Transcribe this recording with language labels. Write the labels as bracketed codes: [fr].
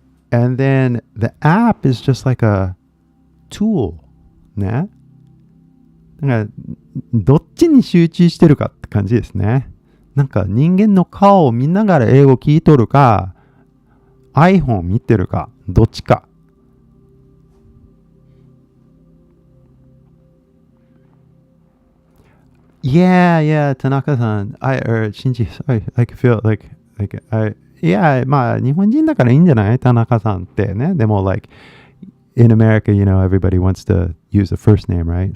[en] And then the app is just like a tool. [ja] ね。だからどっちに集中してるかって感じですね。なんか人間の顔を見ながら英語聞いとるか、iPhone 見てるか、どっちか。 [en] Yeah, Tanaka-san. Shinji, sorry, I feel like yeah, [ja] まあ日本人だからいいんじゃない？田中さんってね。でも [en] like in America, everybody wants to use the first name, right?